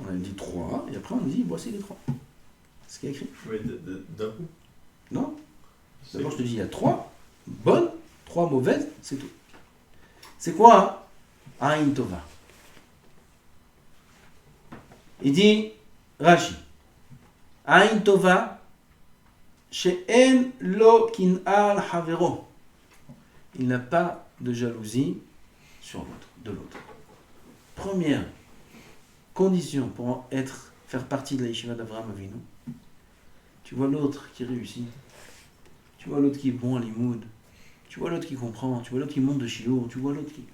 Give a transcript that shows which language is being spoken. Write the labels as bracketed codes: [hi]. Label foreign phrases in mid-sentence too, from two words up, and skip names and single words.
[fr] On a dit 3, et après on a dit voici les 3. C'est ce qui est écrit. Mais d'un coup? Non. D'abord je te dis il y a 3 bonnes, 3 mauvaises, c'est tout. C'est quoi [he] עין טובה? [fr] Il dit Rashi [he] עין טובה שאין לו קנאה על חברו. [fr] Il n'a pas de jalousie sur l'autre, de l'autre. Première condition pour faire partie de la yeshiva d'Avraham Avinu, tu vois l'autre qui réussit, tu vois l'autre qui est bon à l'imoud, tu vois l'autre qui comprend, tu vois l'autre qui monte de shiur, tu vois l'autre qui...